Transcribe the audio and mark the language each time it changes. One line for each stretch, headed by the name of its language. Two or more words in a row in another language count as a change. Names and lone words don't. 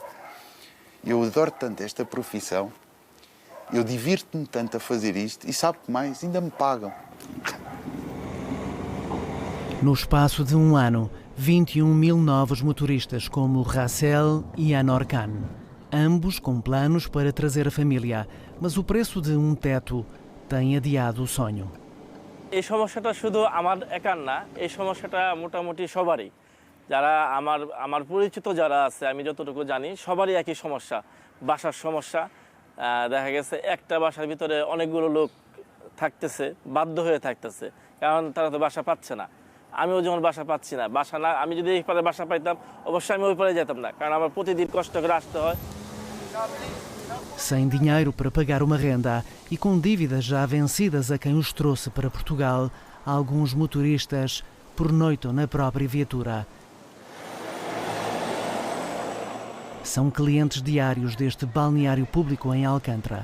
Portuguese: Eu adoro tanto esta profissão, eu divirto-me tanto a fazer isto e sabe que mais, ainda me pagam. No espaço de um ano, 21.000 novos motoristas como Racel e Anorkan. Ambos com planos para trazer a família, mas o preço de um teto tem adiado o sonho.
Bangla: এই সমস্যাটা শুধু আমার একার না, এই সমস্যাটা মোটামুটি সবারই। যারা আমার পরিচিত যারা আছে, আমি যতটুকু জানি, সবারই একই সমস্যা, বাসার সমস্যা। দেখা গেছে একটা বাসার ভিতরে অনেকগুলো লোক থাকতেছে, বাধ্য হয়ে থাকতেছে, কারণ তারা তো বাসা পাচ্ছে না। আমিও যেমন বাসা পাচ্ছি না, বাসা না, আমি যদি এই পারে বাসা পাইতাম, অবশ্যই আমি ওই পারে যেতাম না, কারণ আমার প্রতিদিন কষ্ট করে আসতে হয়।
Portuguese: Sem dinheiro para pagar uma renda e com dívidas já vencidas a quem os trouxe para Portugal, alguns motoristas pernoitam na própria viatura. São clientes diários deste balneário público em Alcântara.